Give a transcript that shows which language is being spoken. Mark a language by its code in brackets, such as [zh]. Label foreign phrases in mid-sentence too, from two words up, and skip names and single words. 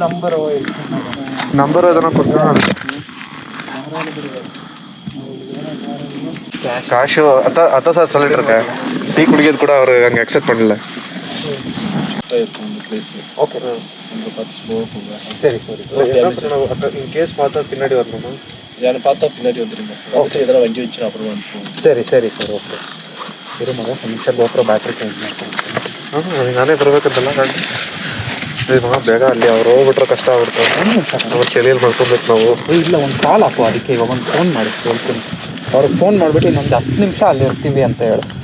[ta] நம்பர் எதனா கொடுத்தா காஷு அதான் சார் சொல்லிட்டு இருக்கேன் டீ குடிக்கிறது கூட அவர் அங்கே அக்செப்ட் பண்ணல ஓகே அங்கே பார்த்து ஸ்லோவாக போங்க சரி சரி [en] in case [ta] பார்த்தா பின்னாடி வரணுமா யானை பார்த்தா பின்னாடி வந்துடுங்க ஓகே எதனா வண்டி வச்சு அப்புறம் அனுப்புவோம் [kn] ಸರಿ ಸರಿ ಸರ್ ಓಕೆ ಇರು ಮಗ ನಿಮಿಷ GoPro [en] battery change [kn] ಮಾಡ್ತೀನಿ ಹಾಂ ನಾನೇ ಬರಬೇಕಂತಲ್ಲ ಗಾಡಿ ಮಗ ಬೇಗ ಅಲ್ಲಿ ಅವ್ರು ಹೋಗ್ಬಿಟ್ರೆ ಕಷ್ಟ ಆಗ್ಬಿಡ್ತಾರೆ ಅವ್ರು ಚಳಿಯಲ್ಲಿ ಮಾಡ್ಕೊಬೇಕು ನಾವು ಇಲ್ಲ ಒಂದು ಕಾಲ್ ಹಾಕು ಅದಕ್ಕೆ ಇವಾಗ ಒಂದು ಫೋನ್ ಮಾಡಿ ಹೇಳ್ತೀನಿ ಅವ್ರಿಗೆ ಫೋನ್ ಮಾಡಿಬಿಟ್ಟು ಇನ್ನೊಂದು 10 ನಿಮಿಷ ಅಲ್ಲಿ ಇರ್ತೀವಿ ಅಂತ ಹೇಳಿ